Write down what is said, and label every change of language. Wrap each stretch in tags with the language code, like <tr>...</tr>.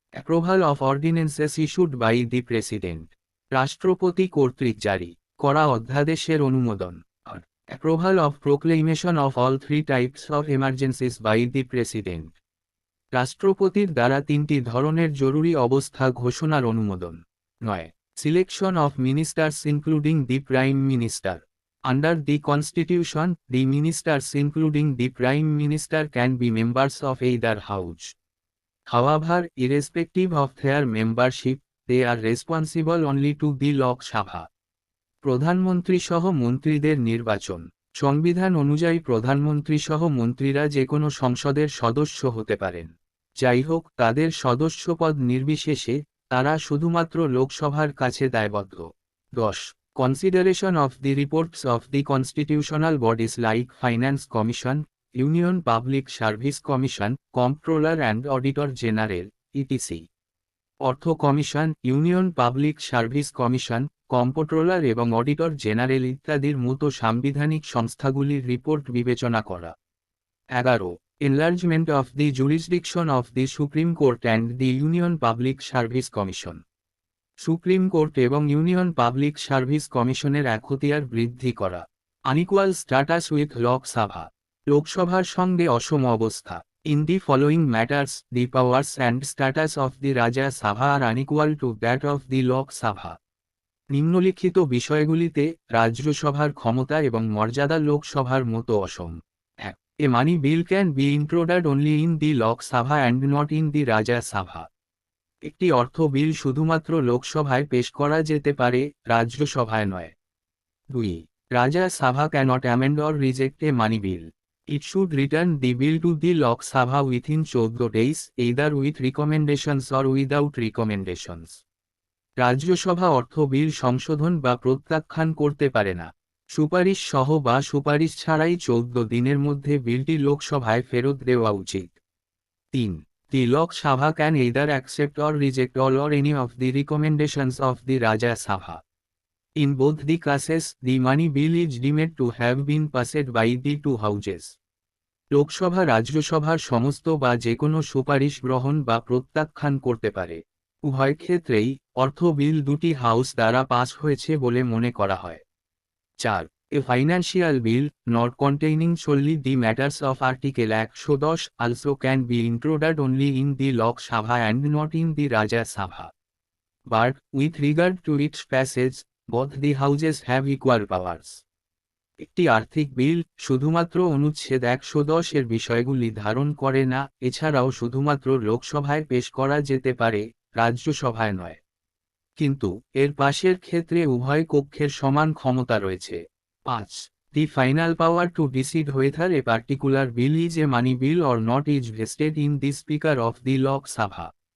<en>approval of ordinances issued by the president,</en> <bn>রাষ্ট্রপতি কর্তৃক জারি করা অধ্যাদেশের অনুমোদন।</bn> <en>approval of proclamation of all 3 types of emergencies by the president,</en> <bn>রাষ্ট্রপতির দ্বারা 3টি ধরনের জরুরি অবস্থা ঘোষণার অনুমোদন।</bn> <en>9. Selection of ministers including the Prime Minister. Under the Constitution, the ministers including the Prime Minister can be members of either house. However, irrespective of their membership, they are responsible only to the Lok Sabha.</en> <bn>প্রধানমন্ত্রী সহ মন্ত্রীদের নির্বাচন। সংবিধান অনুযায়ী প্রধানমন্ত্রী সহ মন্ত্রীরা যে কোনো সংসদের সদস্য হতে পারেন। যাই হোক, তাদের সদস্যপদ নির্বিশেষে তারা শুধুমাত্র লোকসভার কাছে দায়বদ্ধ। 10.</bn> <en>Consideration of the reports of the constitutional bodies like finance commission, union public service commission, comptroller and auditor general, ETC.</en> <bn>অর্থ commission, union public service commission, comptroller এবং অডিটর জেনারেল ইত্যাদির মতো সাংবিধানিক সংস্থাগুলির রিপোর্ট বিবেচনা করা।</bn> <en>11. Enlargement of the jurisdiction of the Supreme Court and the Union Public Service Commission.</en> <bn>Supreme court এবং union public service কমিশনের এখতিয়ার বৃদ্ধি করা।</bn> <en>unequal status with Lok Sabha,</en> <bn>লোকসভার সঙ্গে অসম অবস্থা।</bn> <en>In the following matters the powers and status of the Rajya Sabha are unequal to that of the Lok Sabha.</en> <bn>নিম্নলিখিত বিষয়গুলিতে রাজ্যসভার ক্ষমতা এবং মর্যাদা লোকসভার মতো অসম।</bn> <en>1. A money bill can be introduced only in the Lok Sabha and not in the Rajya Sabha.</en> <bn>একটি অর্থ বিল শুধুমাত্র লোকসভায় পেশ করা যেতে পারে, রাজ্যসভায় নয়।</bn> <en>2. Rajya Sabha cannot amend or reject a money bill. It should return the bill to the Lok Sabha within 14 days, either with recommendations or without recommendations.</en> <bn>Rajya Sabha অর্থ বিল সংশোধন বা প্রত্যাখ্যান করতে পারে না। সুপারিশ সহ বা সুপারিশ ছাড়াই 14 দিনের মধ্যে বিলটি লোকসভায় ফেরত দেওয়া উচিত।</bn> <en>3. The Lok Sabha can either accept or reject all or any of the recommendations of the Rajya Sabha. In both the cases, the money bill is deemed to have been passed by the two houses.</en> <bn>Lok Sabha রাজ্যসভার সমস্ত বা যে কোনো সুপারিশ গ্রহণ বা প্রত্যাখ্যান করতে পারে। উভয় ক্ষেত্রেই অর্থ বিল দুটি হাউস দ্বারা পাস হয়েছে বলে মনে করা হয়।</bn> <en>4. A financial bill, not containing solely the matters of Article 110, also can be introduced only in the Lok Sabha and not in the Rajya Sabha. But, with regard to its passage, both the houses have equal powers.</en> <bn>একটি আর্থিক বিল শুধুমাত্র অনুচ্ছেদ 110 এর বিষয়গুলি ধারণ করে না, এছাড়াও শুধুমাত্র লোকসভায় পেশ করা যেতে পারে, রাজ্যসভায় নয়। কিন্তু এর পাশের ক্ষেত্রে উভয় কক্ষের সমান ক্ষমতা রয়েছে।</bn> <en>5. The final power to decide whether a particular bill is a money bill or not is vested in the Speaker of the Lok Sabha.</en>